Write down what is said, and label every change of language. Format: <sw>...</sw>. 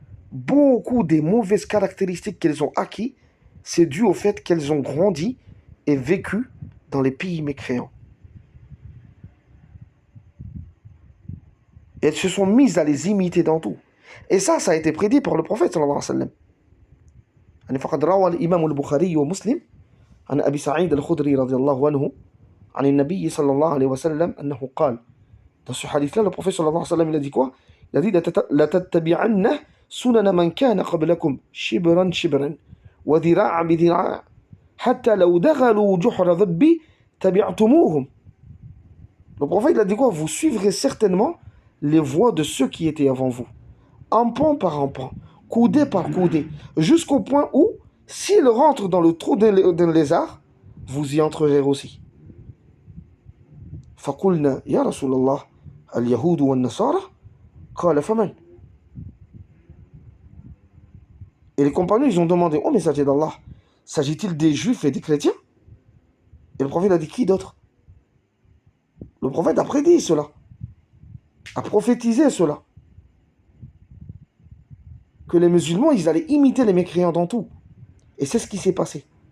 <fr>Beaucoup des mauvaises caractéristiques qu'elles ont acquis, c'est dû au fait qu'elles ont grandi et vécu dans les pays mécréants. Et elles se sont mises à les imiter dans tout. Et ça a été prédit par le prophète sallallahu alayhi wa sallam.</fr> <ar>فقد روى الإمام البخاري ومسلم عن أبي سعيد الخدري رضي الله عنه عن النبي صلى الله عليه وسلم أنه قال.</ar> <fr>Dans ce hadith-là, le prophète sallallahu alayhi wa sallam, il a dit</fr> <ar>quoi? Il a dit لَتَتَّبِعَنَّ سُنَنَ مَنْ كَانَ قَبْلَكُمْ شِبْرًا شِبْرًا وَذِرَاعًا بِذِرَاعٍ حَتَّى لَوْ دَخَلُوا جُحْرَ ذَبِّ تَبِعْتُمُوهُمْ.</ar> <fr>Le prophète il a dit quoi? Vous suivrez certainement les voies de ceux qui étaient avant vous. empan par empan, coudée par coudée, jusqu'au point où, s'il rentre dans le trou d'un lézard, vous y entrerez aussi.</fr> <ar>فقلنا يا رسول الله اليهود والنصارى قال فمن.</ar> <fr>Et les compagnons, ils ont demandé, oh messager d'Allah, s'agit-il des juifs et des chrétiens? Et le prophète a dit, qui d'autre? Le prophète a prédit cela, a prophétisé cela, que les musulmans, ils allaient imiter les mécréants dans tout. Et c'est ce qui s'est passé.</fr>